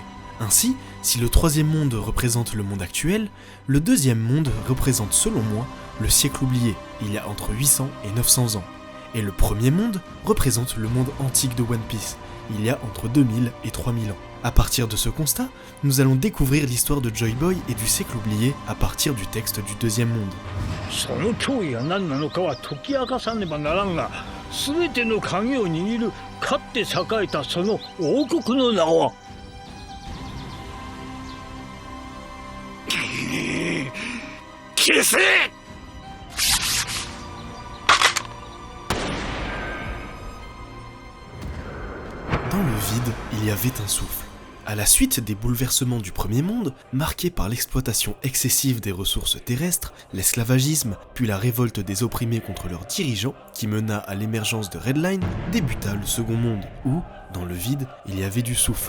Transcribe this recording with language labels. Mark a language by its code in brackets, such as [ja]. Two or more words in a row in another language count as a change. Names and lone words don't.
[fr] Ainsi, si le 3e monde représente le monde actuel, le 2e monde représente selon moi le siècle oublié, il y a entre 800 et 900 ans. Et le 1er monde représente le monde antique de One Piece, il y a entre 2000 et 3000 ans. À partir de ce constat, nous allons découvrir l'histoire de Joy Boy et du siècle oublié à partir du texte du 2e monde. [ja] その脅威が何なのかは解き明かさねばならんが、全ての鍵を握るかって栄えたその王国の名は。消せ！ [fr] Dans le vide, il y avait un souffle. À la suite des bouleversements du 1er monde, marqués par l'exploitation excessive des ressources terrestres, l'esclavagisme, puis la révolte des opprimés contre leurs dirigeants, qui mena à l'émergence de Redline, débuta le 2nd monde, où, dans le vide, il y avait du souffle.